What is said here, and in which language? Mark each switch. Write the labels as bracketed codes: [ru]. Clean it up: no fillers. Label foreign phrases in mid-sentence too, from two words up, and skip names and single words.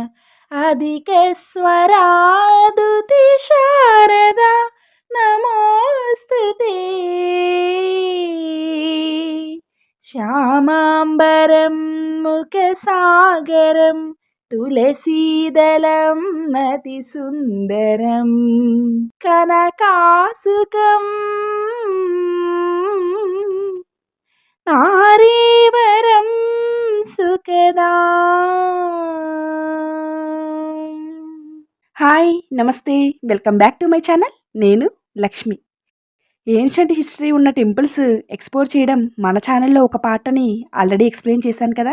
[sa] अधिकस्वरादुति शारदा नमोऽस्तु ते श्यामाम्बरं मुखसागरं तुलसीदलं अतिसुन्दरं कनकासुकं నారీవరం సుఖదా. [en] Hi, namaste, welcome back to my channel. [te] నేను లక్ష్మి. [en] ancient history [te] ఉన్న [en] temples explore [te] చేయడం మన ఛానల్లో ఒక పార్ట్ అని [en] already explain [te] చేశాను కదా.